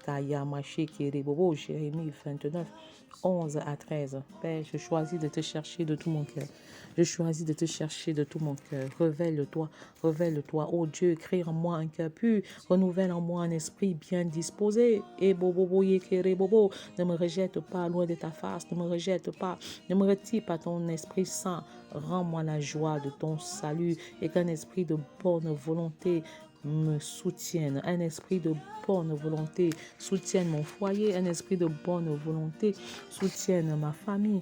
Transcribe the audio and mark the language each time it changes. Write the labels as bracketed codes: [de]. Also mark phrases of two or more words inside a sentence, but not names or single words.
[fr] Jérémie 29, 11 à 13. Père, je choisis de te chercher de tout mon cœur. Je choisis de te chercher de tout mon cœur. Révèle-toi, révèle-toi. Oh Dieu, crée en moi un cœur pur, renouvelle en moi un esprit esprit bien disposé. Et bobo yekere bobo, ne me rejette pas loin de ta face, ne me rejette pas, ne me retire pas ton Esprit Saint. Rends-moi la joie de ton salut et qu'un esprit de bonne volonté me soutienne, un esprit de bonne volonté soutienne mon foyer, un esprit de bonne volonté soutienne ma famille.